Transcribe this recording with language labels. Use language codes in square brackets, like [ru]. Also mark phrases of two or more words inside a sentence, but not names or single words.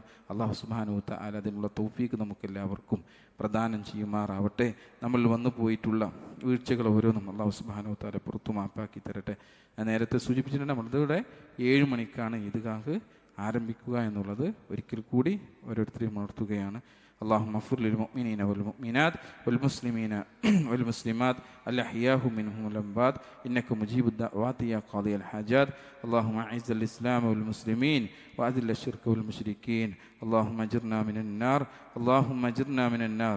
[ml] അല്ലാഹു [ar] سبحانه وتعالى [ml] അതിനുള്ള തൗഫീഖ് നമുക്കെല്ലാവർക്കും പ്രദാനം ചെയ്യുമാറാവട്ടെ. നമ്മൾ വന്നു പോയിട്ടുള്ള വീഴ്ചകൾ ഓരോന്നും അല്ലാഹു [ar] سبحانه وتعالى [ml] പുറത്തു മാപ്പാക്കി തരട്ടെ. ഞാൻ നേരത്തെ സൂചിപ്പിച്ചിട്ടുണ്ട്, നമ്മളിവിടെ 7 മണിക്കാണ് ഈദ്ഗാഹ് ആരംഭിക്കുക എന്നുള്ളത് ഒരിക്കൽ കൂടി ഓരോരുത്തരെയും ഉണർത്തുകയാണ്. [ar] اللهم اغفر للمؤمنين والمؤمنات والمسلمين والمسلمات الأحياء منهم والأموات إنك مجيب الدعوات يا قاضي الحاجات. اللهم أعز الإسلام والمسلمين وأذل الشرك والمشركين. اللهم أجرنا من النار. اللهم أجرنا من النار.